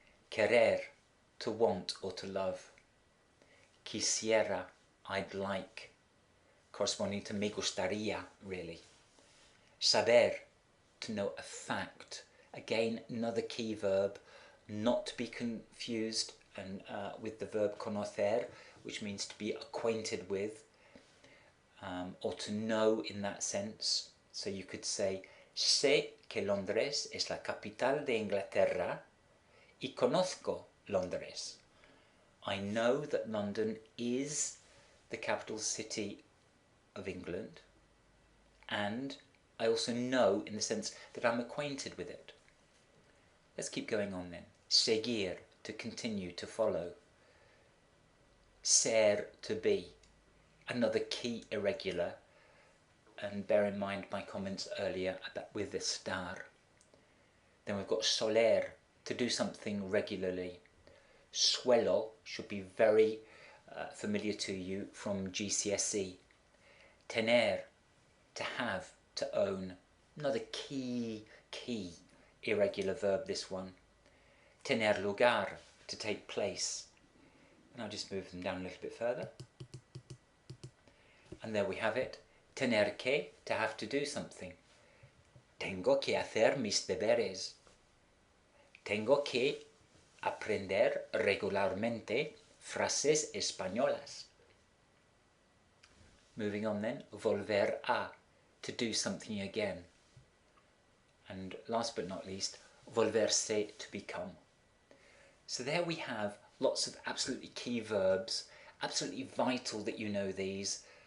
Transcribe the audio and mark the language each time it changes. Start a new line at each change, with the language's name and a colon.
English: Querer, to want or to love. Quisiera, I'd like, corresponding to me gustaría, really. Saber, to know a fact. Again, another key verb, not to be confused with the verb conocer, which means to be acquainted with. or to know in that sense. So you could say,
Spanish: sé que Londres es la capital de Inglaterra y conozco Londres.
English: I know that London is the capital city of England, and I also know in the sense that I'm acquainted with it. Let's keep going on then. Seguir, to continue, to follow. Ser, to be. Another key irregular, and bear in mind my comments earlier about with the star. Then we've got soler, to do something regularly. Suelo should be very familiar to you from GCSE. Tener, to have, to own. Another key irregular verb, this one. Tener lugar, to take place. And I'll just move them down a little bit further. And there we have it. Tener que, to have to do something.
Spanish: Tengo que hacer mis deberes. Tengo que aprender regularmente frases españolas.
English: Moving on then, volver a, to do something again. And last but not least, volverse, to become. So there we have lots of absolutely key verbs, absolutely vital that you know these.